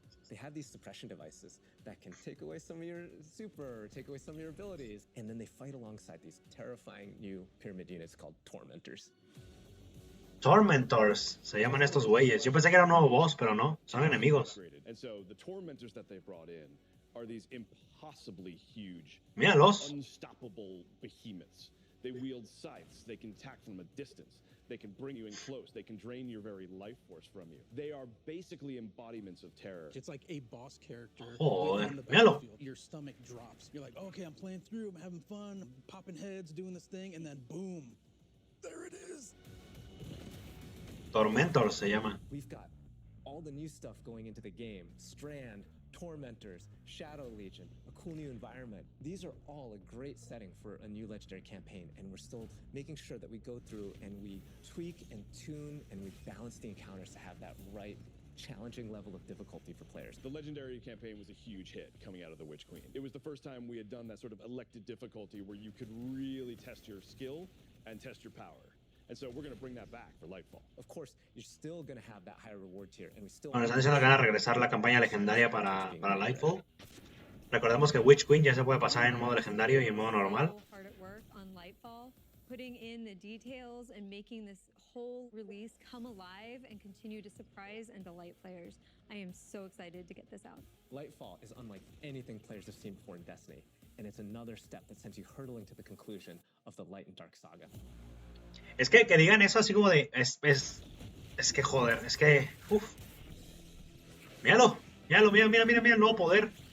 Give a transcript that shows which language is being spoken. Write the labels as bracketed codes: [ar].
[en] They have these suppression devices that can take away some of your super, take away some of your abilities, and then they fight alongside these terrifying new pyramid units called Tormentors. [es] Tormentors, se llaman estos güeyes. Yo pensé que era un nuevo boss, pero no, son enemigos. [en] And so the Tormentors that they brought in are these impossibly huge, [es] Míralos. [en] unstoppable behemoths. They wield scythes, they can attack from a distance. They can bring you in close. They can drain your very life force from you. They are basically embodiments of terror. It's like a boss character. [es] Joder, míralo. [en] Your stomach drops. You're like, okay, I'm playing through. I'm having fun. I'm popping heads, doing this thing, and then boom, there it is. [es] Tormentors se llama. [en] We've got all the new stuff going into the game. Strand, Tormentors, Shadow Legion, a cool new environment. These are all a great setting for a new Legendary campaign, and we're still making sure that we go through and we tweak and tune and we balance the encounters to have that right challenging level of difficulty for players. The Legendary campaign was a huge hit coming out of the Witch Queen. It was the first time we had done that sort of elected difficulty where you could really test your skill and test your power. And so we're going to bring that back for Lightfall. Of course, you're still going to have that higher reward tier, and we still. [es] Bueno, están diciendo que van a regresar la campaña legendaria para Lightfall. Recordemos que Witch Queen ya se puede pasar en modo legendario y en modo normal. [en] Hard at work on Lightfall, putting in the details and making this whole release come alive and continue to surprise and delight players. I am so excited to get this out. Lightfall is unlike anything players have seen before in Destiny, and it's another step that sends you hurtling to the conclusion of the Light and Dark saga. [es] Es que digan eso así como de... Es que joder, es que... Uf. Míralo, mira el nuevo poder.